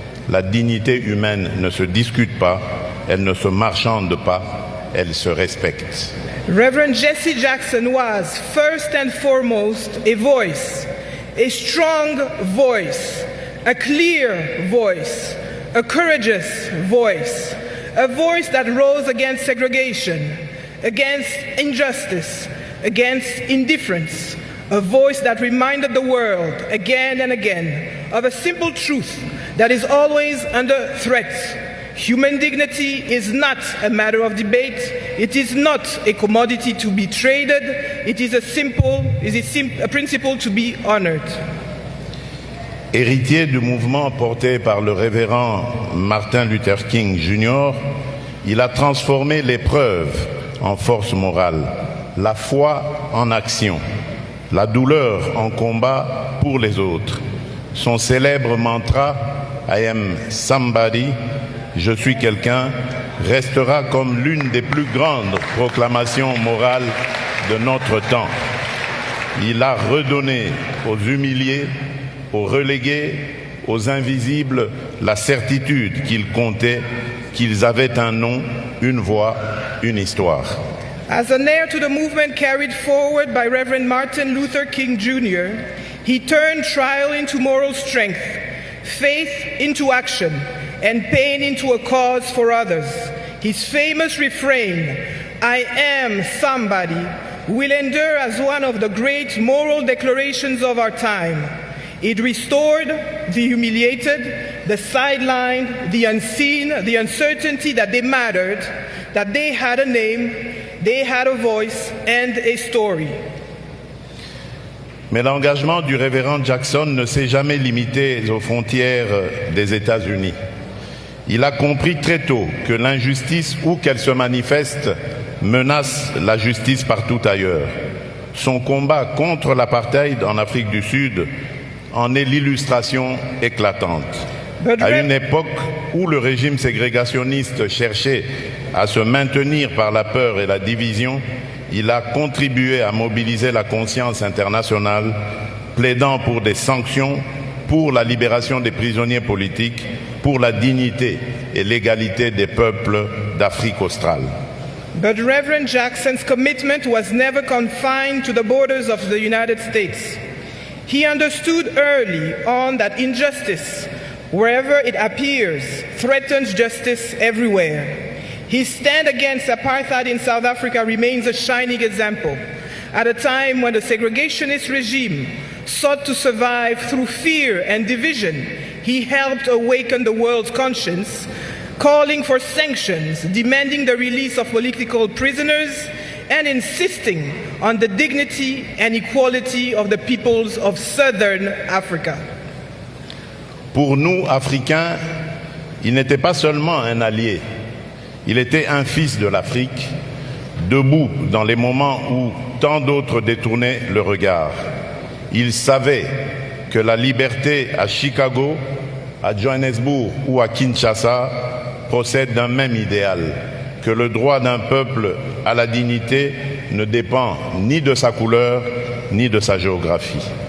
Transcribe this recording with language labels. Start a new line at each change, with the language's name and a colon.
French: La dignité humaine ne se discute pas, elle ne se marchande pas, elle se respecte.
English: Reverend Jesse Jackson was, first and foremost, a voice, a strong voice, a clear voice, a courageous voice, a voice that rose against segregation, against injustice, against indifference, a voice that reminded the world again and again of a simple truth that is always under threat. Human dignity is not a matter of debate. It is not a commodity to be traded. It is a principle to be honored.
French: Héritier du mouvement porté par le révérend Martin Luther King Jr., il a transformé l'épreuve en force morale, la foi en action, la douleur en combat pour les autres. Son célèbre mantra «
English: I am somebody
French: », je suis quelqu'un, restera comme l'une des plus grandes proclamations morales de notre temps. Il a redonné aux humiliés, aux relégués, aux invisibles, la certitude qu'ils comptaient, qu'ils avaient un nom, une voix, une histoire.
English: As an heir to the movement carried forward by Reverend Martin Luther King Jr., he turned trial into moral strength, faith into action, and pain into a cause for others. His famous refrain, "I am somebody," will endure as one of the great moral declarations of our time. It restored the humiliated, the sidelined, the unseen, the uncertainty that they mattered, that they had a name, they had a voice and a story.
French: Mais l'engagement du révérend Jackson ne s'est jamais limité aux frontières des États-Unis. Il a compris très tôt que l'injustice, où qu'elle se manifeste, menace la justice partout ailleurs. Son combat contre l'apartheid en Afrique du Sud en est l'illustration éclatante. À une époque où le régime ségrégationniste cherchait à se maintenir par la peur et la division, il a contribué à mobiliser la conscience internationale, plaidant pour des sanctions, pour la libération des prisonniers politiques, pour la dignité et l'égalité des peuples d'Afrique australe.
English: But Reverend Jackson's commitment was never confined to the borders of the United States. He understood early on that injustice, wherever it appears, threatens justice everywhere. His stand against apartheid in South Africa remains a shining example. At a time when the segregationist regime sought to survive through fear and division, he helped awaken the world's conscience, calling for sanctions, demanding the release of political prisoners, and insisting on the dignity and equality of the peoples of Southern Africa.
French: Pour nous, Africains, il n'était pas seulement un allié, il était un fils de l'Afrique, debout dans les moments où tant d'autres détournaient le regard. Il savait que la liberté à Chicago, à Johannesburg ou à Kinshasa procède d'un même idéal, que le droit d'un peuple à la dignité ne dépend ni de sa couleur ni de sa géographie.